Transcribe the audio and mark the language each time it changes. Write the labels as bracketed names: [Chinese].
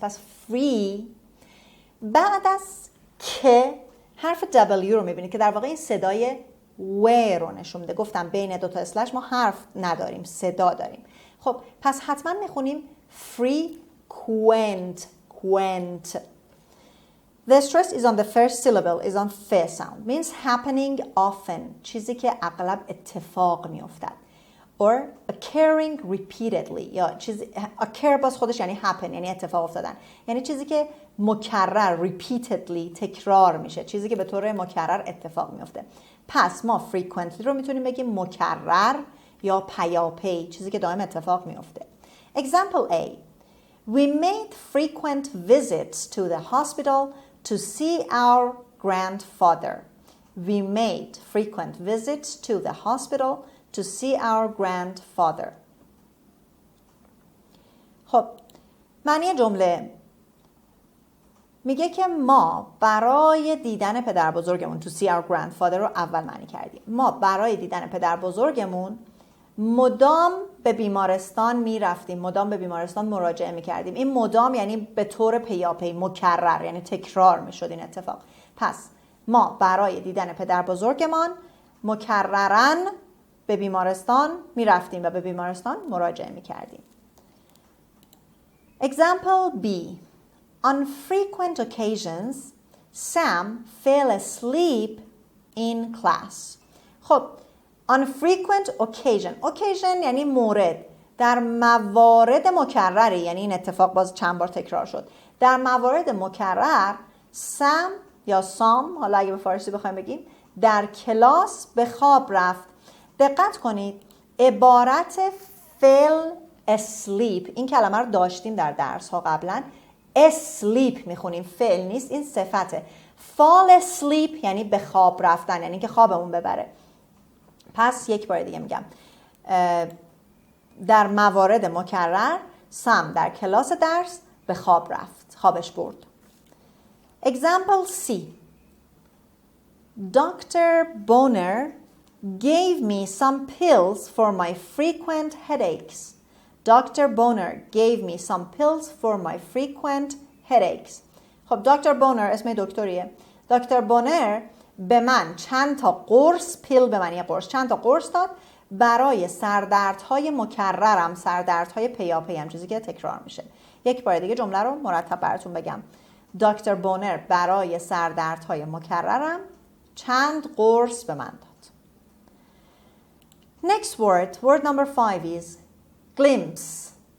[Persian] پس free بعد از که حرف W رو میبینید که در واقع این صدای و رو نشون میده. گفتم بین 2 اسلش ما حرف نداریم، صدا داریم. خب پس حتما میخونیم frequent. [English] quent. The stress is on the first syllable, is on f sound. Means happening often. [Persian] چیزی که اغلب اتفاق میافتد. [English] Or occurring repeatedly. [Persian] یا چیزی occur باز خودش یعنی happen، یعنی اتفاق افتادن. یعنی چیزی که مکرر repeatedly تکرار میشه، چیزی که به طور مکرر اتفاق میفته. پس ما frequently رو میتونیم بگیم مکرر یا پیاپی، چیزی که دائم اتفاق میفته. [English] Example A: We made frequent visits to the hospital to see our grandfather. We made frequent visits to the hospital to see our grandfather. [Persian] خب معنی جمله میگه که ما برای دیدن پدر بزرگمون [English] to see our grandfather [Persian] رو اول معنی کردیم. ما برای دیدن پدر بزرگمون مدام به بیمارستان میرفتیم، مدام به بیمارستان مراجعه میکردیم. این مدام یعنی به طور پیاپی، مکرر، یعنی تکرار میشد این اتفاق. پس ما برای دیدن پدر بزرگمان مکرراً به بیمارستان میرفتیم و به بیمارستان مراجعه میکردیم. [English] Example B. On frequent occasions, Sam fell asleep in class. [Persian] خب [English] on frequent occasion [Persian] یعنی مورد. در موارد مکرری، یعنی این اتفاق باز چند بار تکرار شد، در موارد مکرر سم یا سام، حالا اگه به فارسی بخوایم بگیم، در کلاس به خواب رفت. دقت کنید عبارت [English] fell asleep، [Persian] این کلمه رو داشتیم در درس ها قبلا. asleep میخونیم، فعل نیست، این صفته. [English] fall asleep [Persian] یعنی به خواب رفتن، یعنی که خوابمون ببره. پس یک بار دیگه میگم، در موارد مکرر سم در کلاس درس به خواب رفت، خوابش برد. [English] Example C. Dr. Bonner gave me some pills for my frequent headaches. Dr. Bonner gave me some pills for my frequent headaches. [Persian] خب دکتر بونر اسم دکتریه. دکتر بونر به من چند تا قرص، پیل به من یه قرص، چند تا قرص داد برای سردردهای مکررم، سردردهای پیاپی، چیزی که تکرار میشه. یک بار دیگه جمله رو مرتب براتون بگم. دکتر بونر برای سردردهای مکررم چند قرص به من داد. [English] Next word number 5 is glimpse.